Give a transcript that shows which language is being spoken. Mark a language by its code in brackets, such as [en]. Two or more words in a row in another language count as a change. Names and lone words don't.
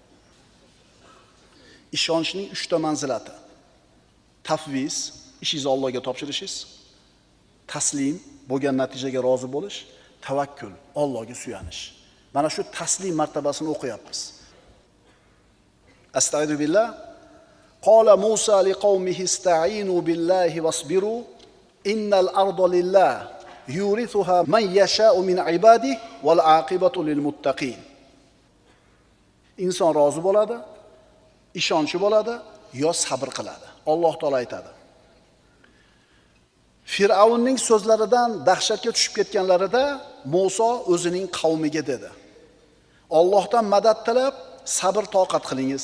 [uz] Ishonchning 3 ta manzilati. Tafviz, ishingizni Allohga topshirishingiz, taslim, bo'lgan natijaga rozi bo'lish, tavakkul, Allohga suyanish. Mana shu taslim martabasini o'qiyapmiz. [ar] أستغفر بالله. قال موسى لقومه استعينوا بالله واصبروا إن الأرض لله يورثها من يشاء من عباده والعاقبة للمتقين. [uz] Inson rozi bo'ladi, ishonchi bo'ladi, yo sabr qiladi. Alloh taolo aytadi. Fir'avnning so'zlaridan dahshatga tushib ketganlarida Musa o'zining qavmiga dedi: Allohdan madad tilab, sabr toqat qilingiz.